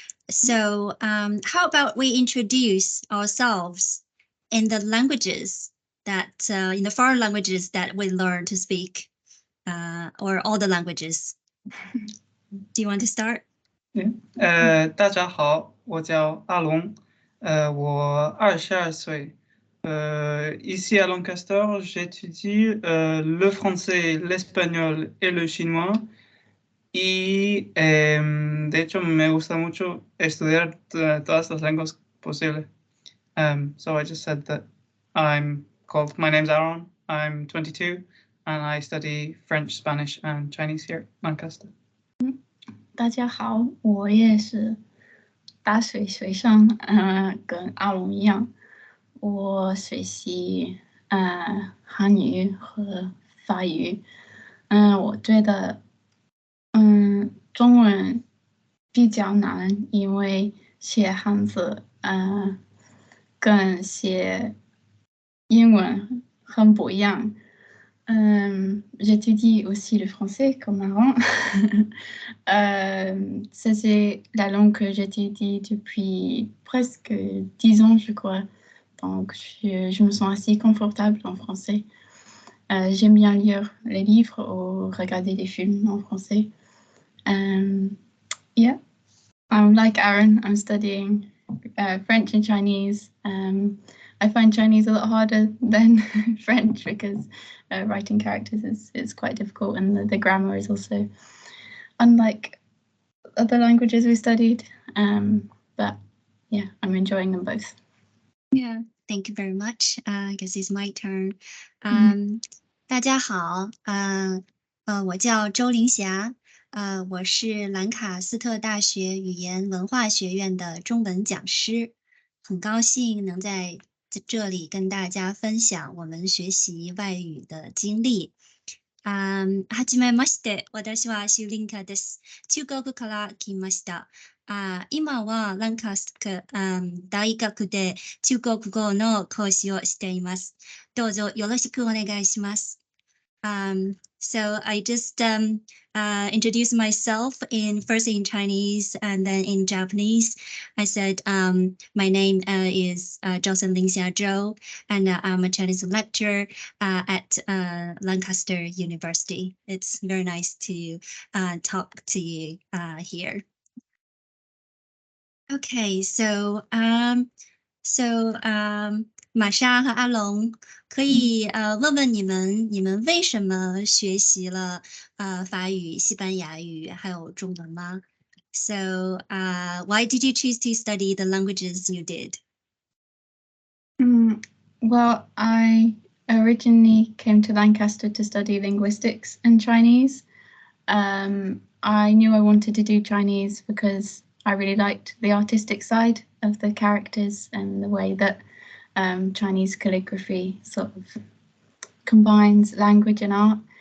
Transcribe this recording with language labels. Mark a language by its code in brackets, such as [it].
[en] So, how about we introduce ourselves in the languages that, in the foreign languages that we learn to speak, or all the languages? Do you want to start? [zh] 大家好，我叫阿龙，我22岁， [fr] ici à Lancaster, j'étudie le français, l'espagnol et le chinois. [es] Y de hecho me gusta mucho estudiar todas las lenguas posibles. [en] So I just said that my name's Aaron, I'm 22, and I study French, Spanish, and Chinese here at Lancaster. [zh] 大家好，我也是打水水上，跟阿龙一样，我学习汉语和法语，我觉得中文比较难，因为写汉字跟写英文很不一样。 [fr] J'étudie aussi le français comme avant. C'est la langue que j'étudie depuis presque 10 ans, je crois. Donc, je me sens assez confortable en français. J'aime bien lire les livres ou regarder des films en français. [en] Yeah, I'm like Aaron. I'm studying French and Chinese. I find Chinese a lot harder than French because writing characters is quite difficult, and the grammar is also unlike other languages we studied. But yeah, I'm enjoying them both. Yeah, thank you very much. I guess it's my turn. [zh] 大家好，我叫周林霞，我是兰卡斯特大学语言文化学院的中文讲师，很高兴能在这里跟大家分享我们学习外语的经历。 [ja] はじめまして、私はシュリンカです。中国から来ました。今はランカスト大学で中国語の講師をしています。どうぞよろしくお願いします。 [en] So I just introduced myself first in Chinese and then in Japanese. I said, my name is Johnson Lingxia Zhou, and I'm a Chinese lecturer at Lancaster University. It's very nice to talk to you here. [zh] Okay, so 玛莎和阿龙可以问问你们为什么学习了法语、西班牙语还有中文吗？ [en] So why did you choose to study the languages you did? Well, I originally came to Lancaster to study linguistics and Chinese. I knew I wanted to do Chinese because I really liked the artistic side of the characters and the way that Chinese calligraphy sort of combines language and art.